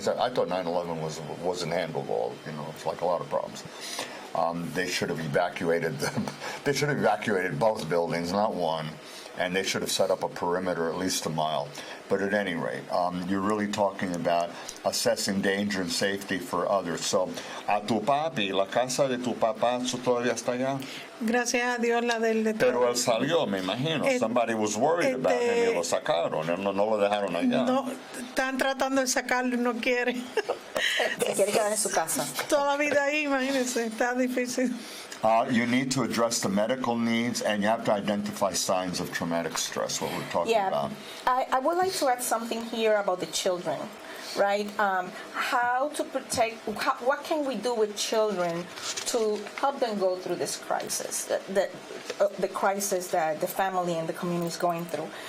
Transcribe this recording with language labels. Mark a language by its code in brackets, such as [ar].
[en] I thought 9/11 wasn't handleable. It's like a lot of problems. They should have evacuated them. They should have evacuated both buildings, not one, and they should have set up a perimeter at least a mile. But at any rate, you're really talking about assessing danger and safety for others. [es] So, a tu papi, la casa de tu papá todavía está allá. Gracias a Dios, la del Pero él salió, me imagino. [en] Somebody was worried about him [es] y lo sacaron. No lo dejaron allá. No, están tratando de sacarlo y no quiere. Se quiere quedar en su casa. Toda la vida ahí, imagínense, está difícil. [en] You need to address the medical needs, and you have to identify signs of traumatic stress, what we're talking about. I would like to add something here about the children, right? How to protect, what can we do with children to help them go through this crisis, the crisis that the family and the community is going through?